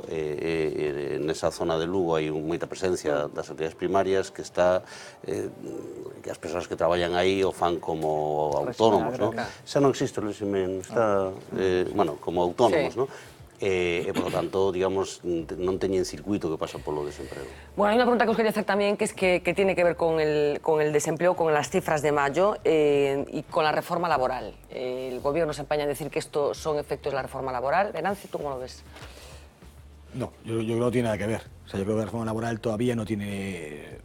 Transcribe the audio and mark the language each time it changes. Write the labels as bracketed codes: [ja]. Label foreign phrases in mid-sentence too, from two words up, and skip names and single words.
[gl] Nesa zona de Lugo hai moita presencia das actividades primarias que está que as persoas que traballan aí o fan como autónomos, non? Xa non existe o régimen, está, como autónomos, non? E, [es] por lo tanto, [gl] digamos, non teñen circuito que pasa polo desemprego. Bueno, hai unha pregunta que os quería hacer tamén, [es] que es que tiene que ver con el desempleo, con las cifras de mayo y con la reforma laboral. El gobierno se empaña a decir que esto son efectos de la reforma laboral. Venancio, ¿tú cómo lo ves? No, yo creo que no tiene nada que ver. O sea, yo creo que la reforma laboral todavía no tiene...